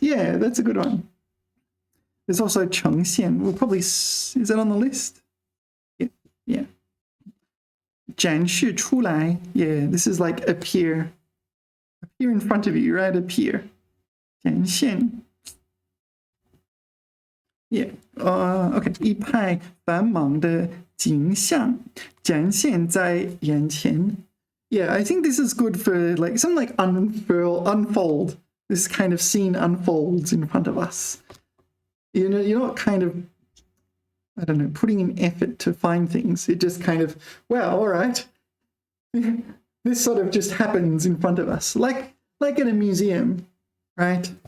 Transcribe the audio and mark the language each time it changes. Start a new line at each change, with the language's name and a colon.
English: Yeah, that's a good one. There's also 呈现. We'll probably... Is that on the list? Yeah.
Chinese: 展示出来.
English: Yeah, this is like appear. Appear in front of you, right? Appear. 展现.
Chinese: Yeah. Okay. 一派繁忙的景象展现在眼前。
English: Yeah, I think this is good for like something like unfold. This kind of scene unfolds in front of us. You know, you're not kind of, I don't know, putting in effort to find things. It just kind of, well, all right. This sort of just happens in front of us, like at a museum, right?